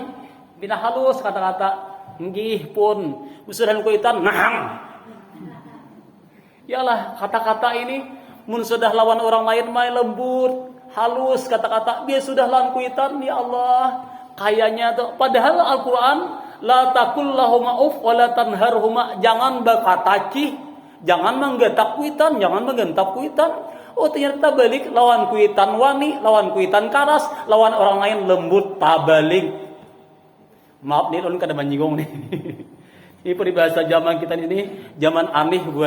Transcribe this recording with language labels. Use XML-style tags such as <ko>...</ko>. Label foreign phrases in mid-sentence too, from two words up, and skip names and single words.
<bjn>Bina halus kata-kata. Nggih pun musuhan kuitan nahang. Yalah kata-kata ini mun sudah lawan orang lain main lembut, halus kata-kata, dia sudah lawan kuitan</bjn> <ar>ya Allah.</ar> <bjn>Kayaknya tuh padahal Al-Qur'an</bjn> <ar>la taqul lahum auf wa la tanharhuma,</ar> <bjn>jangan berkata cih, jangan menggetak kuitan, jangan menggentap kuitan. Oh ternyata balik lawan kuitan wani, lawan kuitan karas, lawan orang lain lembut tabalik. Maaf nih ulun kada menyinggung nih. Ini peribahasa zaman kita ini zaman aneh gue.</bjn>